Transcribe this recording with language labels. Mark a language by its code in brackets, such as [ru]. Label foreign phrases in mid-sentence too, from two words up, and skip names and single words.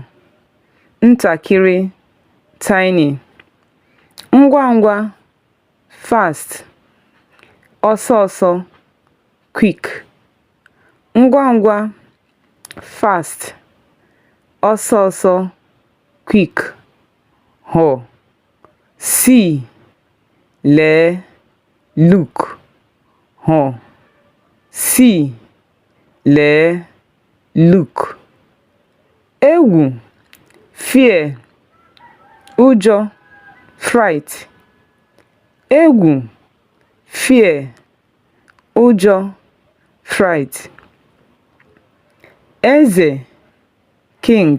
[ig] Ntakịrị, tiny. Ngwa ngwa, fast. Ọsọ ọsọ, quick. Ngwa ngwa, fast. Ọsọ ọsọ, [en] quick. Ho, see, lee, look. Ho, see, lee, look. [ig] Egwu, fear. Ụjọ, fright. Egwu, fear. Ụjọ, fright. Eze, king.